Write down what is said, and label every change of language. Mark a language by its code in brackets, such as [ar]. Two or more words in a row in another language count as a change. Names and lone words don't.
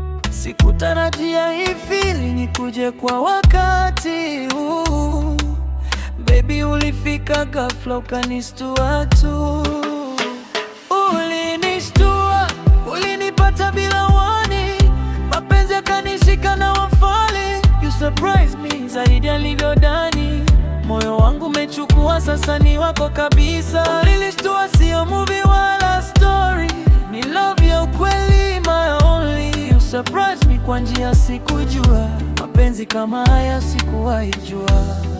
[sw] Sikutarajia hii feeling ikuje kwa wakati huu. Baby, ulifika ghafla, ukanistua tu. Ulinishtua, ulinipata bila warning. Mapenzi yakanishika na wafali. [en] You surprised me [sw] zaidi alivyodani. Moyo wangu umechukua, sasa ni wako kabisa. Ulinishtua, sio movie wala story. Ni love ya ukweli, [en] my only. You surprised me [sw] kwa njia sikujua. Mapenzi kama haya sikuwahi jua.